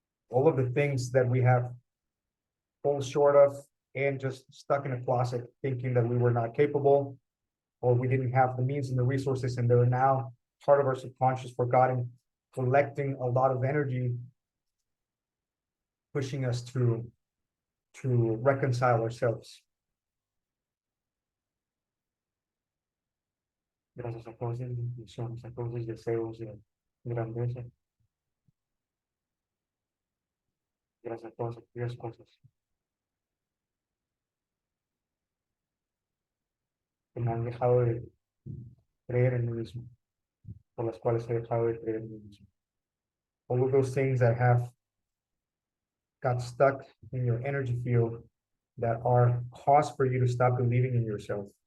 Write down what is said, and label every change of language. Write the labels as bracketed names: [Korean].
[English] All of the things that we have fall short of and just stuck in a closet thinking that we were not capable or we didn't have the means and the resources, and they're now part of our subconscious forgotten, collecting a lot of energy, pushing us to reconcile ourselves. [Spanish] Gracias a todas las intenciones, a todos los deseos de grandeza. Gracias a todas aquellas cosas que me han dejado de creer en mí mismo, por las cuales he dejado de creer en mí mismo. [English] All of those things that have got stuck in your energy field that are cause for you to stop believing in yourself.